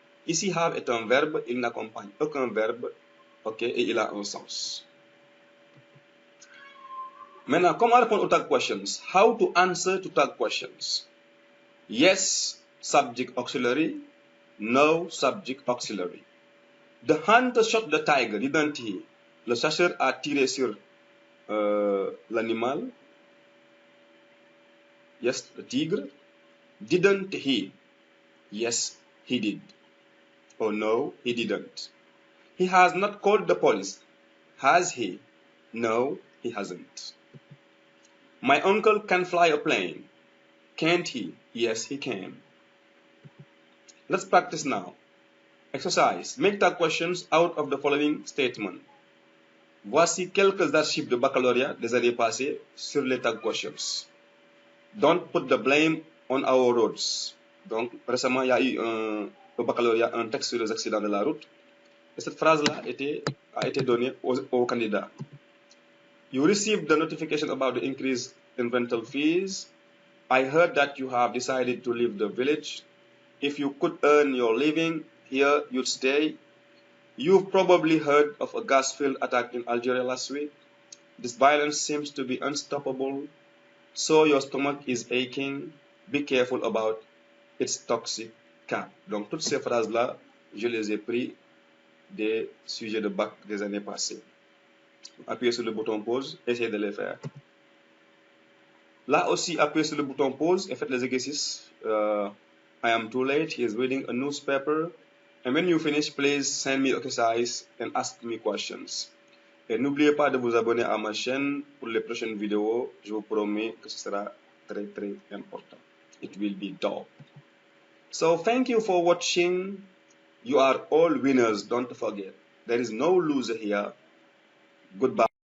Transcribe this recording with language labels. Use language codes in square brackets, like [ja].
[fr] Ici, have est un verbe, il n'accompagne aucun verbe, ok, et il a un sens. Maintenant, comment répondre aux tag questions? [en] How to answer to tag questions? Yes, subject auxiliary. No, subject auxiliary. The hunter shot the tiger, didn't he? [fr] Le chasseur a tiré sur l'animal. [en] Yes, the tigre. Didn't he? Yes, he did. Oh no, he didn't. He has not called the police. Has he? No, he hasn't. My uncle can fly a plane. Can't he? Yes, he can. Let's practice now. Exercise. Make tag questions out of the following statement. [fr] Voici quelques archives de baccalauréat des années passées sur les tag questions. [en] Don't put the blame on our roads. [fr] Donc, récemment, il y a eu au baccalauréat un texte sur les accidents de la route. Et cette phrase-là a été donnée aux candidats. [en] You received the notification about the increase in rental fees. I heard that you have decided to leave the village. If you could earn your living here, you'd stay. You've probably heard of a gas field attack in Algeria last week. This violence seems to be unstoppable. So your stomach is aching. Be careful about its toxic cap. [fr] Donc toutes ces phrases-là, je les ai pris des sujets de bac des années passées. Appuyez sur le bouton pause, essayez de les faire. Là aussi, appuyez sur le bouton pause et faites les exercices. [en] I am too late. He is reading a newspaper. And when you finish, please send me exercise and ask me questions. [fr] Et n'oubliez pas de vous abonner à ma chaîne pour les prochaines vidéos. Je vous promets que ce sera très très important. [en] It will be dope. So thank you for watching. You are all winners, don't forget. There is no loser here. Goodbye.